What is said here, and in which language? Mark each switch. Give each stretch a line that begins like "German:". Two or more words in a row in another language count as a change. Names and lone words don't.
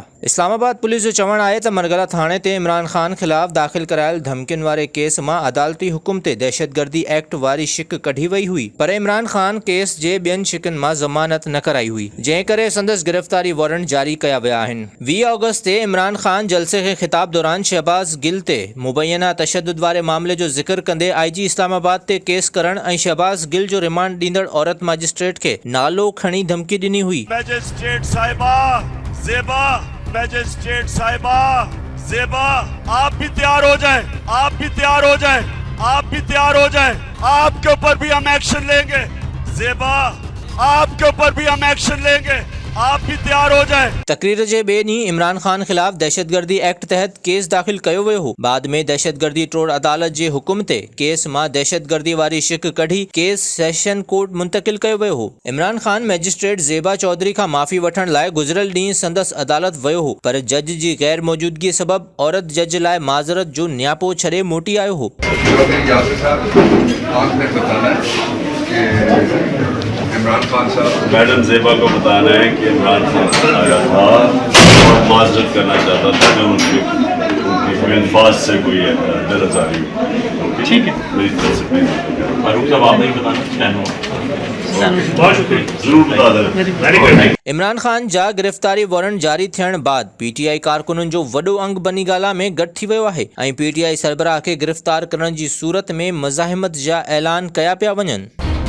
Sindhi: इस्लामाबाद पुलिस जो चवणु आहे त मरगला थाणे ते इमरान ख़ान ख़िलाफ़ दाख़िल करायल धमकियुनि वारे केस मां अदालती हुकुम ते दहशतगर्दी एक्ट वारी शिक कढी वई हुई, पर इमरान ख़ान केस जे ॿियनि शिकनि मां ज़मानत न कराई हुई, जंहिं करे संदसि गिरफ़्तारी वारंट जारी कया विया आहिनि। 20 ऑगस्ट ते इमरान ख़ान जलसे खे ख़िताब दौरान शहबाज़ गिल ते मुबैना तशद्दुद वारे मामले जो ज़िक्र कंदे IG इस्लामाबाद ते केस करण ऐं शहबाज़ गिल जो रिमांड ॾींदड़ औरत मजिस्ट्रेट खे नालो खणी धमकी ॾिनी हुई।
Urdu: مجسٹریٹ صاحبہ زیبا، مجسٹریٹ صاحبہ زیبا، آپ بھی تیار ہو جائے، آپ بھی تیار ہو جائے، آپ بھی تیار ہو جائے، آپ کے اوپر بھی ہم ایکشن لیں گے. زیبا، آپ کے اوپر بھی ہم ایکشن لیں گے، آپ بھی تیار ہو جائے.
Sindhi: तकरीर जे ॿिए ॾींहुं इमरान ख़ान ख़िलाफ़ दहशतगर्दी एक्ट तहत केस दाख़िल कयो वियो हो। बाद में दहशतगर्दी ट्रोड़ अदालत जे हुकुम ते केस मां दहशतगर्दी वारी शिक कढी केस सेशन कोर्ट मुंतकिल कयो वियो हो। इमरान ख़ान मैजिस्ट्रेट ज़ेबा चौधरी खां माफ़ी वठण लाइ गुज़िरियल ॾींहुं संदसि अदालत वियो हो, पर जज जी गैर मौजूदगी सबबि औरत जज लाइ माज़रत जो न्यापो छॾे मोटी आयो हो।
Urdu: عمران خان صاحب, میڈم زیبا کو بتانا ہے کہ عمران خان آیا تھا اور معذرت کرنا چاہتا تھا کہ ان کی الفاظ سے کوئی بےنظاری ہوئی. ٹھیک ہے، میری طرف سے فاروق صاحب آپ نہیں بتانا، بہت شکریہ، ضرور بتا دیں.
Sindhi: इमरान ख़ान जा गिरफ़्तारी वारंट जारी थियण बाद PTI कारकुननि जो वॾो अंग बनी ॻाल्हा में गॾु थी वियो आहे ऐं PTI सरबराह खे गिरफ़्तार करण जी सूरत में मज़ाहिमत जा ऐलान कया पिया वञनि।